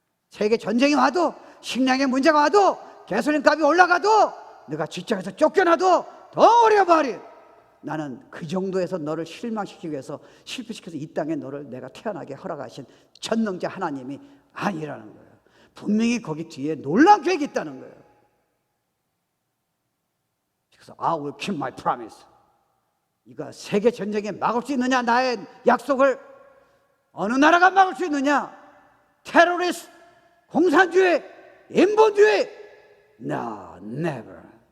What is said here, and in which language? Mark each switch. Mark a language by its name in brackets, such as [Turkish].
[Korean] 세계 전쟁이 와도, 식량의 문제가 와도, 가솔린 값이 올라가도, 내가 직장에서 쫓겨나도, [English] don't worry about it. [Korean] 나는 그 정도에서 너를 실망시키기 위해서 실패시켜서 이 땅에 너를 내가 태어나게 허락하신 전능자 하나님이 아니라는 거예요. 분명히 거기 뒤에 놀라운 계획이 있다는 거예요. 그래서 [English] I will keep my promise. [Korean] 네가 세계 전쟁에 막을 수 있느냐? 나의 약속을. 어느 나라가 막을 수 있느냐? 테러리스트, 공산주의, 인본주의. [English] No, never.